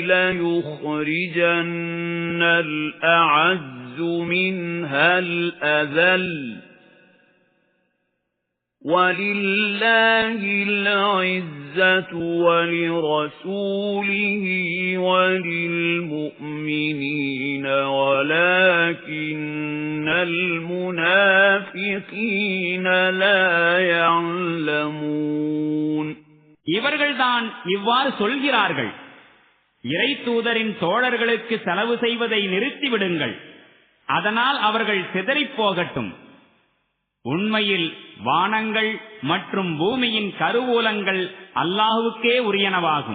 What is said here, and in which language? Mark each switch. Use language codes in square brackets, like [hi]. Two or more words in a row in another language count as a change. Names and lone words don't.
[ar] ليخرجن الأعز منها الأذل ولله العزة ولرسوله وللمؤمنين ولكن المنافقين لا يعلمون. [ta] இவர்கள்தான் இவ்வாறு சொல்கிறார்கள், இறை தூதரின் தோழர்களுக்கு செலவு செய்வதை நிறுத்திவிடுங்கள், அதனால் அவர்கள் சிதறிப் போகட்டும். உண்மையில் வானங்கள் மற்றும் பூமியின் கருவூலங்கள் அல்லாஹுவுக்கே உரியனவாகும்.